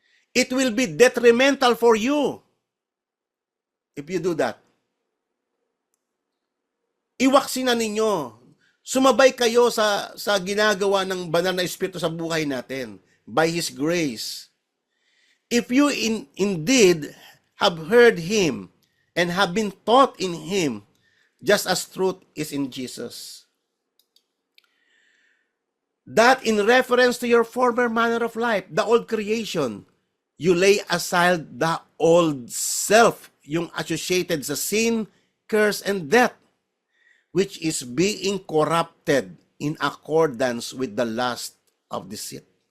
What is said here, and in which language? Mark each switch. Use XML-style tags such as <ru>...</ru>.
<en>It will be detrimental for you if you do that.</en> <tl>Iwaksin na ninyo. Sumabay kayo sa ginagawa ng banal na Espiritu sa buhay natin</tl> <en>by His grace. If you indeed have heard Him and have been taught in Him, just as truth is in Jesus, that in reference to your former manner of life, the old creation, you lay aside the old self,</en> <tl>yung associated sa</tl> <en>sin, curse, and death, which is being corrupted in accordance with the lust of deceit.</en>